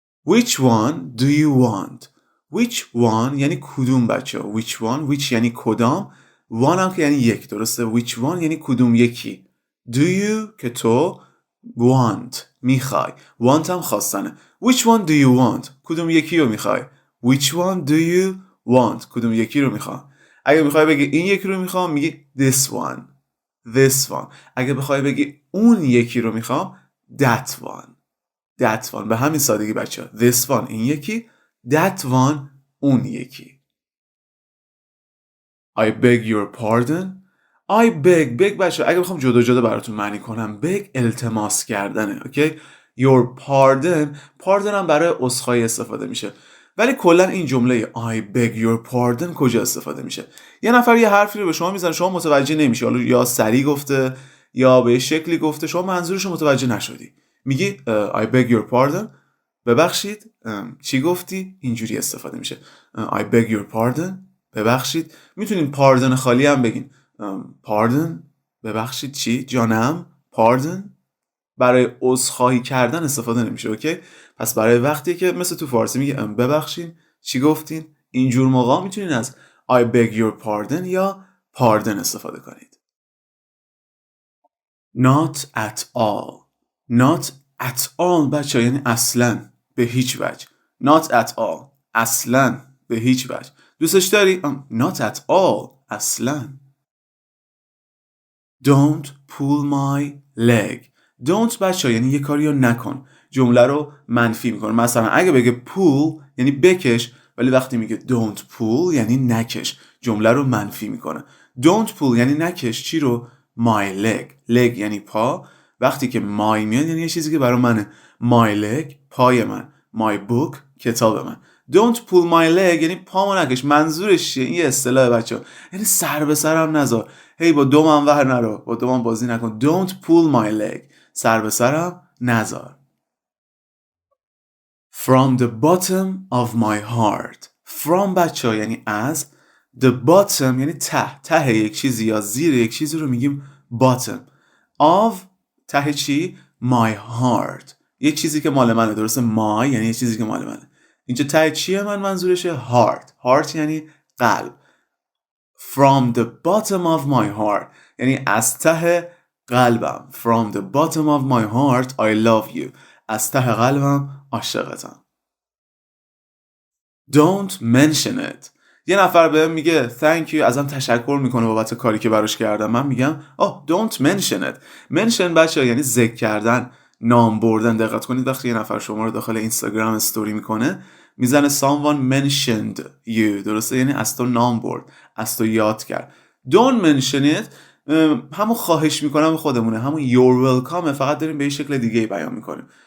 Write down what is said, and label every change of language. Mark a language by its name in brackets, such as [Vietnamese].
[English] which one do you want. which one [Persian] یعنی کدوم بچه. which one which یعنی کدام، one هم که یعنی یک، درسته؟ which one یعنی کدوم یکی. do you که تو، want میخوای، want هم خواستنه. [English] which one do you want [Persian] کدوم یکی رو میخوای. [English] which one do you want [Persian] کدوم یکی رو میخوام. اگه میخوای بگی این یکی رو میخوام میگی [English] this one. this one. [Persian] اگه بخوای بگی اون یکی رو میخوام [English] that one. that one. [Persian] به همین سادگی بچه ها. [English] this one [Persian] این یکی، that one اون یکی. [English] I beg your pardon. I beg [Persian] بچه ها اگه بخوام جدا جدا براتون معنی کنم، beg التماس کردنه. اوکی your pardon هم برای عذرخواهی استفاده میشه، ولی کلا این جمله [English] I beg your pardon [Persian] کجا استفاده میشه؟ یه نفر یه حرفی رو به شما میزنه، شما متوجه نمیشی، حالا یا سریع گفته یا به شکلی گفته، شما منظورش رو متوجه نشدی، میگی I beg your pardon ببخشید چی گفتی؟ اینجوری استفاده میشه. [English] I beg your pardon [Persian] ببخشید. میتونین pardon خالی هم بگین. pardon ببخشید چی؟ جانم. pardon برای عذرخواهی کردن استفاده نمیشه. اوکی پس برای وقتی که مثل تو فارسی میگه ببخشید چی گفتین، اینجور موقع میتونین از [English] I beg your pardon [Persian] یا pardon استفاده کنید. [English] not at all. not at all بچه [Persian] یعنی اصلا، به هیچ وجه. [English] not at all اصلا، [Persian] به هیچ وجه. دوستش داری؟ [English] not at all. [Persian] اصلا. [English] Don't pull my leg. [Persian] Don't بچه یعنی یه کاری رو نکن. جمله رو منفی میکنه. مثلا اگه بگه pull یعنی بکش، ولی وقتی میگه [English] don't pull [Persian] یعنی نکش، جمله رو منفی میکنه. [English] Don't pull [Persian] یعنی نکش چی رو؟ [English] my leg. [Persian] leg یعنی پا. وقتی که my میاد یعنی یه چیزی که برای منه. [English] my leg [Persian] پای من. [English] my book [Persian] کتاب من. [English] Don't pull my leg [Persian] یعنی پامو نکش. منظورش چیه؟ این اصطلاح بچه یعنی سر به سرم نذار. هی با دومم ور نرو، با دومم بازی نکن. [English] Don't pull my leg. [Persian] سر به سرم نذار. [English] From the bottom of my heart. [Persian] From بچه یعنی از. [English] The bottom [Persian] یعنی ته یک چیزی یا زیر یک چیزی رو میگیم bottom. [English] Of [Persian] ته چی؟ [English] My heart. [Persian] یک چیزی که مال منه. درسته؟ my یعنی یک چیزی که مال منه. اینجا ته چیه منظورشه؟ heart. heart یعنی قلب. [English] From the bottom of my heart [Persian] یعنی از ته قلبم. [English] From the bottom of my heart I love you. [Persian] از ته قلبم عاشقتم. [English] Don't mention it. [Persian] یه نفر بهم میگه [English] thank you، [Persian] ازم تشکر میکنه بابت کاری که براش کردم. من میگم [English] don't mention it. [Persian] mention بچه یعنی ذکر کردن، نام بردن. دقت کنید وقتی یه نفر شما رو داخل اینستاگرام استوری میکنه میزنه [English] someone mentioned you. [Persian] درسته؟ یعنی از تو نام برد، از تو یاد کرد. [English] don't mention it [Persian] همون خواهش میکنم خودمونه، همون [English] you're welcome، [Persian] فقط داریم به این شکل دیگه بیان میکنیم.